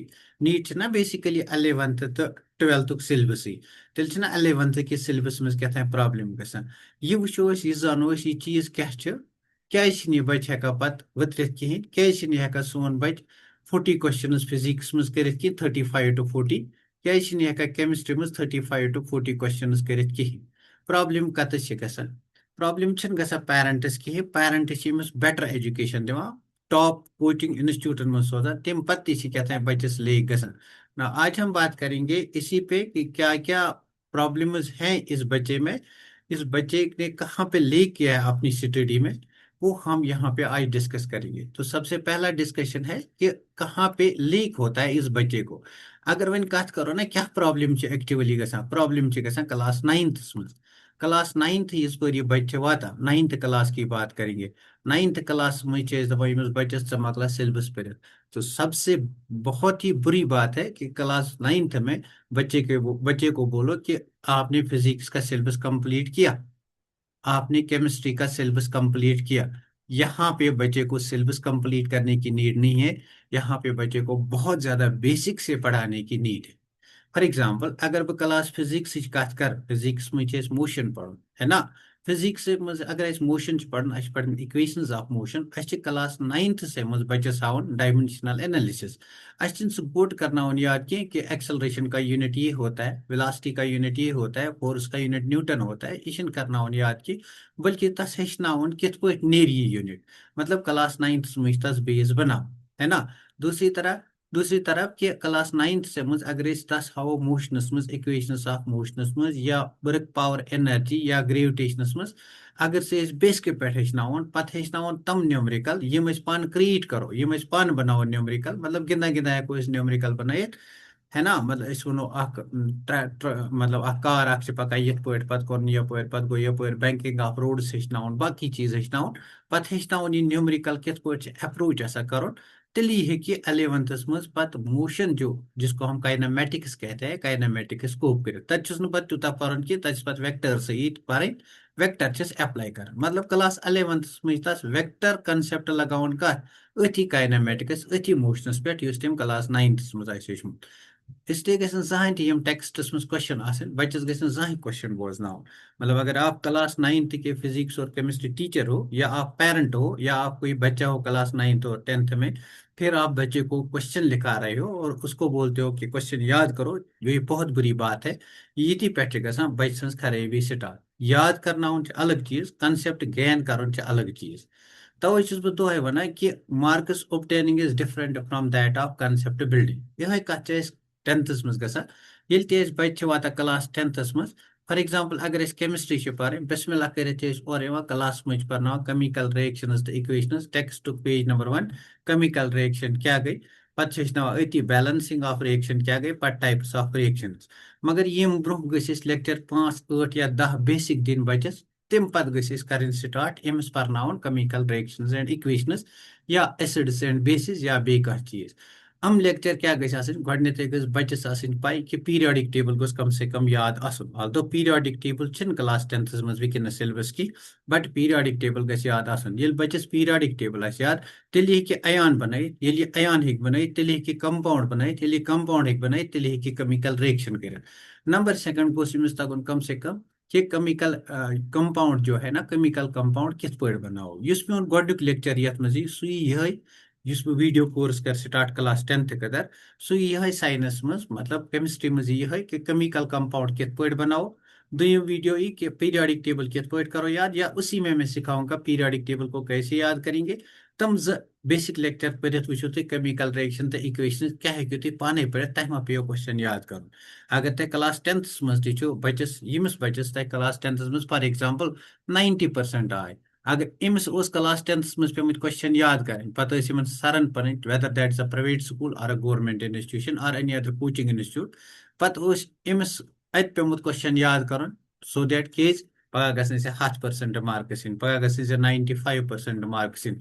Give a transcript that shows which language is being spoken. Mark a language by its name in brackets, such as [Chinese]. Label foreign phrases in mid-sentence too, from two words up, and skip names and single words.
[Kashmiri] نیٹ چھِنہ بیسِکلی 11th تہٕ 12th سیلبسٕے تیٚلہِ چھِنہ 11th کِس سیلبس منٛز کیٛاہتام پرابلم گژھان. یہِ وٕچھو أسۍ یہِ زانو أسۍ یہِ چیٖز کیٛاہ چھِ کیٛازِ چھِنہٕ یہِ بچہِ ہٮ۪کان پتہٕ ؤترِتھ کِہیٖنۍ کیٛازِ چھِنہٕ یہِ ہٮ۪کان سون بچہِ 40 کوسچنز فزکس منٛز کٔرِتھ کینٛہہ 35 to 40 کیٛازِ چھِنہٕ یہِ ہٮ۪کان کیمسٹری منٛز 35 to 40 کوسچنز کٔرِتھ کِہیٖنۍ. پرابلم کتٮ۪س چھِ گژھان پرابلم چھِنہٕ گژھان پیرنٹس کِہیٖنۍ پیرنٹس چھِ أمِس [English] better education [Kashmiri] دِوان [English] top coaching institutes [Kashmiri] منٛز سوزان تمہِ پتہٕ تہِ چھِ کیٛاہتام بچس لیک گژھان. [Urdu] آج ہم بات کریں گے اسی پہ کہ کیا کیا پرابلمز ہیں اس بچے میں اس بچے نے کہاں پہ لیک کیا ہے اپنی اسٹڈی میں وہ ہم یہاں پہ آج ڈسکس کریں گے. تو سب سے پہلا ڈسکشن ہے کہ کہاں پہ لیک ہوتا ہے اس بچے کو. [Kashmiri] اگر وۄنۍ کتھ کرو نا کیا پرابلم چھِ ایکچُؤلی گژھان پرابلم چھِ گژھان کلاس 9تھس منٛز کلاس 9th یِژ پھر یہِ بچہِ چھِ واتان [Urdu] 9th کلاس کی بات کریں گے [Kashmiri] 9th کلاس منٛز چھِ أسۍ دپان ییٚمِس بچس ژٕ مۄکلا سیلبس پٔرِتھ. [Urdu] تو سب سے بہت ہی بری بات ہے کہ کلاس 9th میں بچے کو بولو کہ آپ نے فزکس کا سیلبس کمپلیٹ کیا آپ نے کیمسٹری کا سیلبس کمپلیٹ کیا. یہاں پہ بچے کو سیلبس کمپلیٹ کرنے کی نیڈ نہیں ہے یہاں پہ بچے کو بہت زیادہ بیسک سے پڑھانے کی نیڈ ہے. [English] for example [Kashmiri] اگر بہٕ کلاس فزکس کتھ کر فزکس منٛز چھِ أسۍ موشن پرُن [Urdu] ہے نا [Kashmiri] فزکس منٛز اگر أسۍ موشن چھِ پرُن اَسہِ چھِ پرٕنۍ [English] equations of motion [Kashmiri] اَسہِ چھِ کلاس 9تھسٕے منٛز بچس ہاوُن [English] dimensional analysis. [Kashmiri] اَسہِ چھِنہٕ سُہ گوٚٹ کرناوُن یاد کینٛہہ [Urdu] کہ ایکسلریشن کا یونٹ یہ ہوتا ہے ویلاسٹی کا یونٹ یہ ہوتا ہے فورس کا یونٹ نیوٹن ہوتا ہے [Kashmiri] یہ چھِنہٕ کرناوُن یاد کینٛہہ بلکہ تس ہیٚچھناوُن کِتھ پٲٹھۍ نیرِ یہِ یونٹ مطلب کلاس 9تھس منٛز چھِ تس بیس بناوُن [Urdu] ہے نا. دوسری طرف کہ [Kashmiri] کلاس 9تھس منٛز اگر أسۍ تس ہاوو موشنس منٛز [English] equations of motions [Kashmiri] منٛز یا [English] work power energy [Kashmiri] یا گریوٹیشنس منٛز اگر سُہ أسۍ بیسکہِ پٮ۪ٹھ ہیٚچھناوون پتہٕ ہیٚچھناوون تم نیومرِکل یِم أسۍ پانہٕ کریٹ کرو یِم أسۍ پانہٕ بناوو نیومرِکل مطلب گِنٛدان گِنٛدان ہٮ۪کو أسۍ نیومرِکل بنٲیِتھ [Urdu] ہے نا [Kashmiri] مطلب أسۍ وَنو اکھ مطلب اکھ کار اکھ چھِ پکان یِتھ پٲٹھۍ پتہٕ کوٚرُن یپٲرۍ پتہٕ گوٚو یپٲرۍ [English] banking of roads [Kashmiri] ہیٚچھناوُن باقٕے چیٖز ہیٚچھناوُن پتہٕ ہیٚچھناوُن یہِ نیومرِکل کِتھ پٲٹھۍ چھِ اپروچ آسان کرُن تیٚلی ہیٚکہِ 11تھس منٛز پتہٕ موشن [Urdu] جو جس کو ہم کائنامیٹکس کہتے ہیں [Kashmiri] کائنامیٹکس سکوپ کٔرِتھ تتہِ چھُس نہٕ پتہٕ تیوٗتاہ پرُن کینٛہہ تتہِ چھِ پتہٕ ویکٹٲرسٕے ییٚتہِ پرٕنۍ ویکٹر چھِس ایپلاے کران مطلب کلاس 11تھس منٛز چھِ تس [English] vector concept [Kashmiri] لگاوُن کتھ أتھی کائنامیٹکس أتھی موشنس پٮ۪ٹھ یُس تٔمۍ کلاس 9تھس منٛز آسہِ ہیوٚچھمُت. اسلیے گژھِ نہٕ زٕہٕنۍ تہِ یِم ٹیکسٹس منٛز کوسچن آسٕنۍ بچس گژھِ نہٕ زٕہٕنۍ کوسچن بوزناوُن [Urdu] مطلب اگر آپ کلاس 9th کے فزکس اور کیمسٹری ٹیچر ہو یا آپ پیرنٹ ہو یا آپ کوئی بچہ ہو کلاس 9th اور 10th میں پھر آپ بچے کو کوسچن لکھا رہے ہو اور اس کو بولتے ہو کہ کوسچن یاد کرو یہ بہت بری بات ہے [Kashmiri] ییٚتی پٮ۪ٹھ چھِ گژھان بچہِ سٕنٛز خرٲبی سٹارٹ. یاد کرناون چھ الگ چیز، [English] concept gain [Kashmiri] کرن چھ الگ چیز. توے چھس بہ دۄہے ونان کہ [English] marks obtaining is different from that of concept building. [Kashmiri] یہ کت چھ ٹینتھس مز گژھان ییٚلہِ تہِ أسۍ بچہِ چھِ واتان کلاس ٹینتھس مز. فار ایگزامپل اگر أسۍ کیمسٹری چھِ پرٕنۍ [Arabic] بسم اللہ [Kashmiri] کٔرِتھ چھِ أسۍ اورٕ یِوان کلاس منٛز چھِ پرناوان [English] chemical reactions [Kashmiri] تہٕ اِکویشنز ٹیکسٹُک [English] page number [Kashmiri] 1 [English] chemical reaction [Kashmiri] کیٛاہ گٔے. پتہٕ چھِ أسۍ أتی [English] balancing of reaction [Kashmiri] کیٛاہ گٔے، پتہٕ [English] types of reactions. [Kashmiri] مگر یِم برونٛہہ گٔژھۍ أسۍ لیکچر 5 8 یا 10 بیسک دِنۍ بچس. تمہِ پتہٕ گٔژھۍ أسۍ کرٕنۍ سٹارٹ أمِس پرناوُن [English] chemical reactions and equations [Kashmiri] یا [English] acids and bases [Kashmiri] یا بیٚیہِ کانٛہہ چیٖز. یِم لیکچر کیٛاہ گژھِ آسٕنۍ، گۄڈٕنیتھٕے گٔژھ بچس آسٕنۍ پاے کہِ [English] periodic table [Kashmiri] گوٚژھ [Urdu] کم سے کم [Kashmiri] یاد آسُن. although [English] periodic table [Kashmiri] چھِنہٕ کلاس ٹینتھس منٛز وٕنکیٚنس سیلبس کینٛہہ، بٹ [English] periodic table [Kashmiri] گژھِ یاد آسُن. ییٚلہِ بچس [English] periodic table [Kashmiri] آسہِ یاد تیٚلہِ ہیٚکہِ ایان بنٲیِتھ. ییٚلہِ یہِ ایان ہیٚکہِ بنٲیِتھ تیٚلہِ ہیٚکہِ کمپاوُنڈ بنٲیِتھ. ییٚلہِ یہِ کمپاوُنڈ ہیٚکہِ بنٲیِتھ تیٚلہِ ہیٚکہِ [English] chemical reaction [Kashmiri] کٔرِتھ. نمبر 2 گوٚژھ أمِس تگُن [Urdu] کم سے کم کہ [English] chemical compound [Urdu] جو ہے نا [English] chemical compound [Kashmiri] کِتھ پٲٹھۍ بناوو. یُس میون گۄڈنیُک لیکچر یتھ منٛز یی سُہ یی یِہے یُس بہٕ [English] video course [Kashmiri] کر سٹارٹ کلاس 10th خٲطرٕ سُہ یی یِہے ساینس منٛز مطلب کیمسٹری منٛز یی یِہے کہ [English] chemical compound [Kashmiri] کِتھ پٲٹھۍ بناوو. دوٚیِم ویڈیو یی کہ [English] periodic table [Kashmiri] کِتھ پٲٹھۍ کرو یاد [Urdu] یا اسی میں سکھاؤں گا [English] periodic table [Urdu] کو کیسے یاد کریں گے. [Kashmiri] تم [English] basic lecture [Kashmiri] پٔرِتھ وٕچھِو تُہۍ [English] chemical reaction [Kashmiri] تہٕ اِکویشن کیٛاہ ہیٚکِو تُہۍ پانے پٔرِتھ تۄہہِ ما پیٚیو کوسچن یاد کرُن. اگر تۄہہِ کلاس 10thس منٛز تہِ چھُو بچس ییٚمِس بچس تۄہہِ کلاس 10thس منٛز [English] for example [Kashmiri] 90% آے، اگر أمِس اوس کلاس 10thس منٛز پیٚمٕتۍ کوسچن یاد کرٕنۍ پتہٕ ٲسۍ یِمن سرن پنٕنۍ [English] whether that is a private school or a government institution or any other coaching institute [Kashmiri] پتہٕ اوس أمِس اتہِ پیوٚمُت کوسچن یاد کرُن [English] so that [Kashmiri] کیٛازِ پگاہ گژھن ژےٚ 100% مارکس یِنۍ، پگاہ گژھن ژےٚ 95% مارکس یِنۍ.